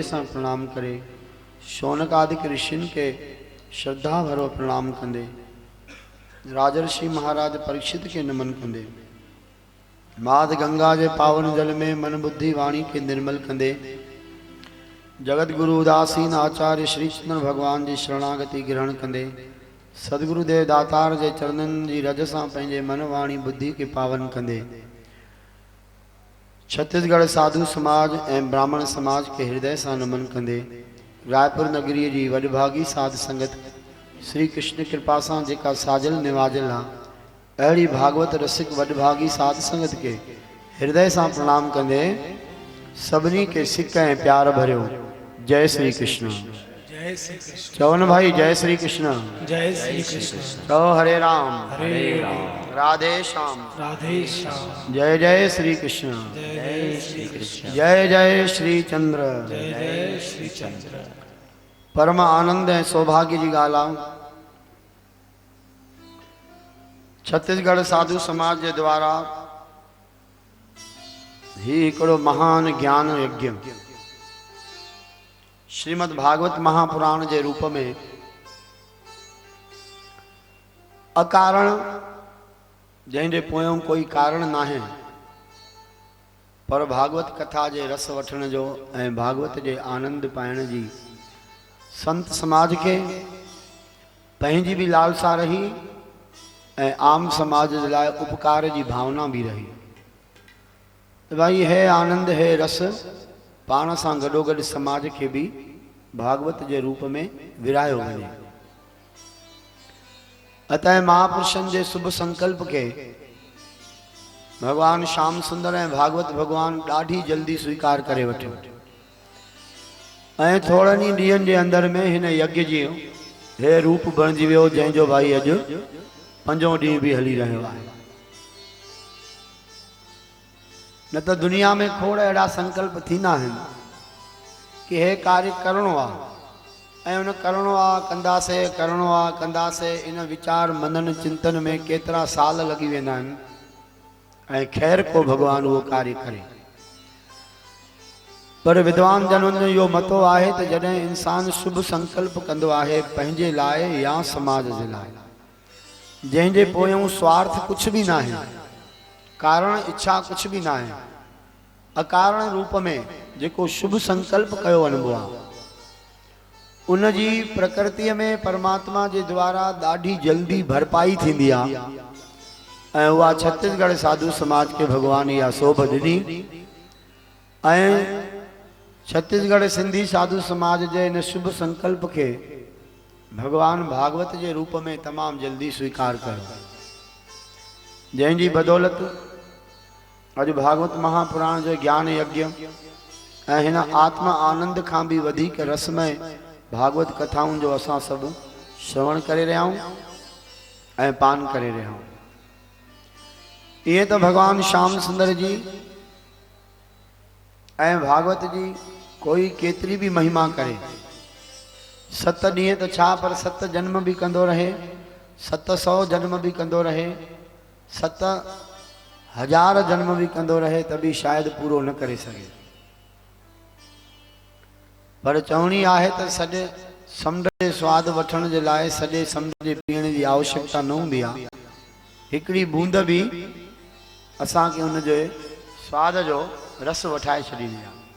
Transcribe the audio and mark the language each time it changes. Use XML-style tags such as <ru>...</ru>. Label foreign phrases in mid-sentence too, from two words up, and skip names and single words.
<sd>से प्रणाम करे शौनक आदि ऋषिन के श्रद्धा भरो प्रणाम कंदे राजर्षि महाराज परीक्षित के नमन कंदे माद गंगा जे पावन जल में मन बुद्धि वाणी के निर्मल कंदे जगत गुरु उदासीन आचार्य श्री चंद्र भगवान जी शरणागति ग्रहण कंदे सदगुरुदेव दातार जे चरणन जी रज सां पंहिंजे मन वाणी बुद्धि के पावन कंदे छत्तीसगढ़ साधु समाज ऐं ब्राह्मण समाज के हृदय सां नमन कंदे रायपुर नगरी जी वडभागी साध संगत श्री कृष्ण कृपा सां जेका साजल निवाजल आहे अहिड़ी भागवत रसिक वडभागी साध संगत के हृदय सां प्रणाम कंदे सभिनी के सिक ऐं प्यार भरियो जय श्री कृष्ण। जय श्री कृष्ण। चवन भाई जय श्री कृष्ण। जय श्री कृष्ण। चलो हरे राम राधे श्याम राधे श्याम। जय जय श्री कृष्ण। जय श्री कृष्ण। जय जय श्री चंद्र। जय जय श्री चंद्र। परम आनंद ऐं सौभाग्य जी ॻाल्हि आहे छत्तीसगढ़ साधु समाज जे द्वारा ही हिकिड़ो महान ज्ञान यज्ञ श्रीमद् भागवत महापुराण के रूप में अकारण जैसे पोयों कोई कारण ना है पर भागवत कथा के रस वठण जो ऐं भागवत के आनंद पाइण जी संत समाज के पंहिंजी भी लालसा रही ऐं आम समाज जे लाइ उपकार की भावना भी रही। भाई है आनंद है रस पाण सां गॾोगॾु समाज खे बि भागवत जे रूप में विरायो वञे। अतः महापुरुषनि जे शुभ संकल्प के भगवान श्याम सुंदर ऐं भागवत भगवान ॾाढी जल्दी स्वीकार करे वठियो ऐं थोड़नि ई ॾींहंनि जे अंदर में हिन यज्ञ जी हे रूप बणिजी वियो, जंहिंजो भाई अॼु 5 ॾींहं बि हली रहियो आहे। न त दुनिया में खोड़ अहिड़ा संकल्प थींदा आहिनि कि हे कार्य करणो आहे ऐं उन करणो आहे, कंदासीं, इन वीचार मनन चिंतन में केतिरा साल लॻी वेंदा आहिनि ऐं ख़ैर को भगवान उहो कार्य करे। पर विद्वान जननि जो इहो मतो आहे त जॾहिं इंसान शुभ संकल्प कंदो आहे पंहिंजे लाइ या समाज जे लाइ, जंहिंजे पोयों स्वार्थ कुछ भी ना है, कारण इच्छा कुछ भी ना है, अकारण रूप में जेको शुभ संकल्प कयो वञिबो आहे उन जी प्रकृति में परमात्मा जे द्वारा ॾाढी जल्दी भरपाई थींदी आहे ऐं उहा छत्तीसगढ़ साधु समाज के भगवान इहा शोभ ॾिनी ऐं छत्तीसगढ़ सिंधी साधु समाज जे इन शुभ संकल्प के भगवान भागवत जे रूप में तमाम जल्दी स्वीकार कयो, जंहिंजी बदौलत अॼु भागवत महापुराण जो ज्ञान यज्ञ ऐं हिन आत्मा आनंद खां भी वधीक रसमय भागवत कथाउनि जो असां सभु श्रवण करे रहिया आहियूं ऐं पान करे रहिया आहियूं। इहे त भगवान श्याम सुंदर जी ऐं भागवत जी कोई केतरी भी महिमा करे, 7 ॾींहं त छा पर 7 जन्म भी कंदो रहे, 700 जन्म भी कंदो रहे, 7,000 जन्म भी कंदो रहे त भी शायद पूरो न करे सके। पर चवणी आहे त सॼे समुंड जे स्वाद वठण जे लाइ सॼे समुंड जे पीअण जी आवश्यकता न हूंदी आहे, हिकिड़ी बूंद भी असांखे उन जे स्वाद जो रस वठाए छॾींदी आहे।</sd>